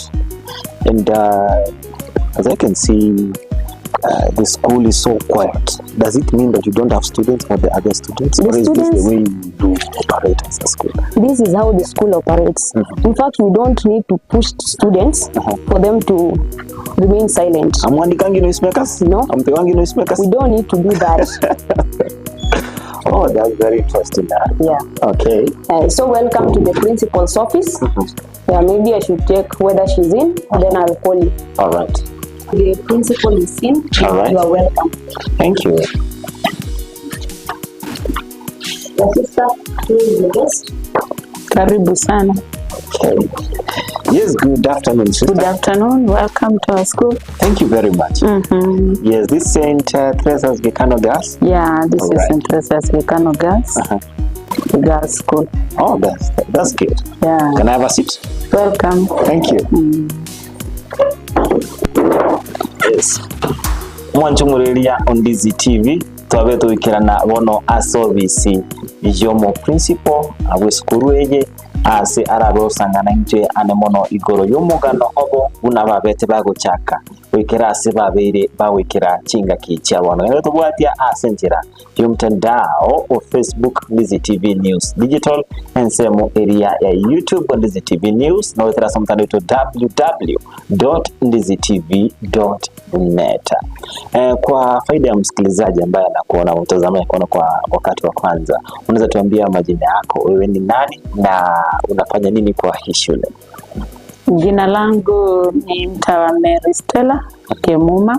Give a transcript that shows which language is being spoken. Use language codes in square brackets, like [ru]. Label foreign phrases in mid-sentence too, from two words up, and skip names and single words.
[en] And as I can see, the school is so quiet. Does it mean that you don't have students or the other students? Or is this the way you do operate as a school? This is how the school operates. In fact, we don't need to push students for them to remain silent. [guz] Amwandikangi noisemakers? [en] No. [guz] Ampewangi noisemakers? [en] We don't need to do that. Oh, that's very interesting. Yeah. Okay. So welcome to the principal's office. Yeah, maybe I should check whether she's in, then I'll call you. All right. The principal is in. All right. You are welcome. Thank you. Your sister, who is the guest? [sw] Karibu sana. [en] Okay. Yes, good afternoon, sister. Good afternoon. Welcome to our school. Thank you very much. Yes, this is St. Teresa's Vicano Girls. Yeah, this All is right. St. Teresa's Vicano Girls. Girls School. Oh, that's good. Yeah. Can I have a seat? Welcome. Thank you. Yes. [guz] Mwanchumulilia on Dizzy TV twabe tuikirana bono asovisi yomo principal abwe skuru eje ase arabe osangana nje ane mono igoro y'omugano obo buna babete bagochaka wikira ase babere bawikira chinga kicha bono rero tubwatia asenjira y'omtandao o Facebook Dizzy TV News Digital ensemo area ya YouTube Dizzy TV News na wetera somtando to www.dizzytv.net. [sw] Kwa faida ya msikilizaji ambaye anakuona mtazamaji kwa wakati wa kwanza, unaweza tuambia majina yako, wewe ni nani na unafanya nini kwa hii shule? Jina langu ni Mtawa Mary Stella Kemuma.